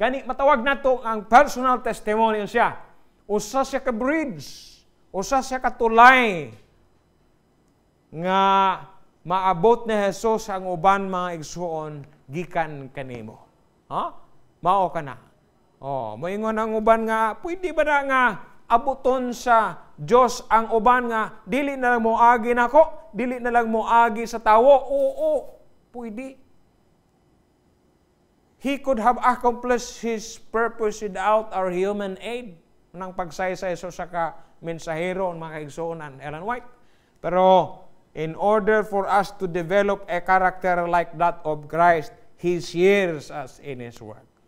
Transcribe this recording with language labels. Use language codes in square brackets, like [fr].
[ceb] Gani matawag nato ang personal testimony siya. Usa siya ka bridge, usa siya ka tulay nga maabot ni Jesus ang uban mga igsuon gikan kanimo. Mao kana. Moingon ang uban nga, pwede ba na nga abuton sa Diyos ang uban nga, dili na lang mo agi nako, dili na lang mo agi sa tawo. Oo, pwede. [en] He could have accomplished His purpose without our human aid. [ceb] Nang pagsaysay so sa ka-mensahero, mga kaigsuonan, Ellen White. [en] Pero, in order for us to develop a character like that of Christ, He shares us in His Word.